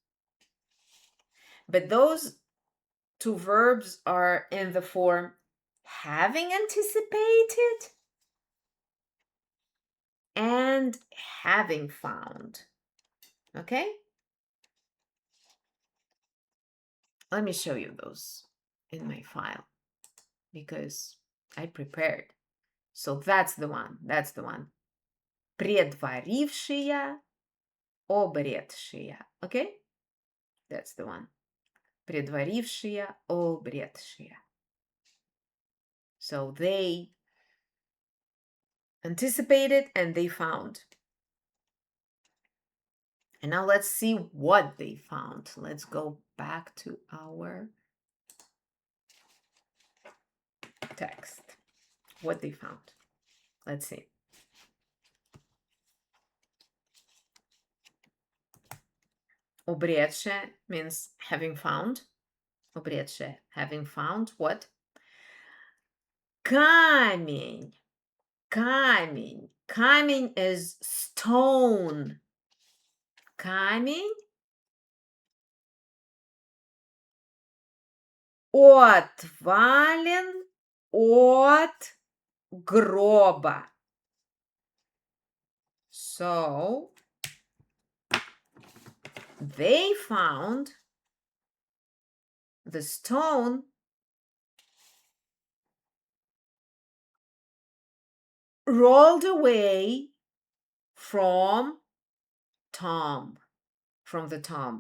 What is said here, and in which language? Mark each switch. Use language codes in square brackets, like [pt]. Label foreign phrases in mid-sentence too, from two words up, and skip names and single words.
[en] But those two verbs are in the form having anticipated and having found. Okay? Let me show you those in my file because I prepared. So that's the one. That's the one. [cu] Предварившия, обретшия. [en] Okay? That's the one. [cu] Предварившия, обретшия. [en] So they anticipated and they found. And now let's see what they found. Let's go back to our text. What they found. Let's see. Обретшие means having found. Обретшие, having found what? [cu] Камень. Камень. Камень [en] is stone. [cu] Камень. Отвален от гроба. [en] So, they found the stone rolled away from the tomb.